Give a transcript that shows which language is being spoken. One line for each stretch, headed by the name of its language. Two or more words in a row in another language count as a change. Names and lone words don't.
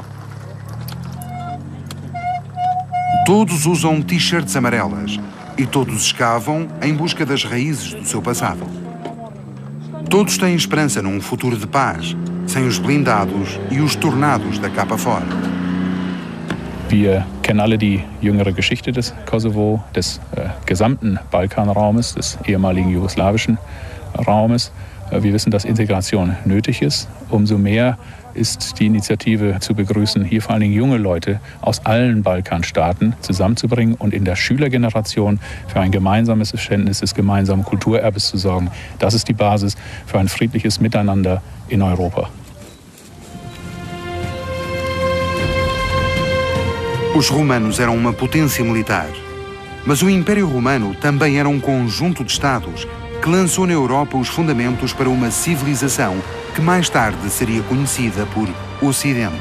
Portuguese: Todos usam t-shirts amarelas e todos escavam em busca das raízes do seu passado. Todos têm esperança num futuro de paz, sem os blindados e os tornados da capa fora.
German: Wir kennen alle die jüngere Geschichte des Kosovo, des gesamten Balkanraumes, des ehemaligen jugoslawischen Raumes. Wir wissen, dass Integration nötig ist. Umso mehr ist die Initiative zu begrüßen, hier vor allen Dingen junge Leute aus allen Balkanstaaten zusammenzubringen und in der Schülergeneration für ein gemeinsames Verständnis des gemeinsamen Kulturerbes zu sorgen. Das ist die Basis für ein friedliches Miteinander in Europa.
Portuguese: Os romanos eram uma potência militar, mas o Império Romano também era um conjunto de Estados que lançou na Europa os fundamentos para uma civilização que mais tarde seria conhecida por Ocidente.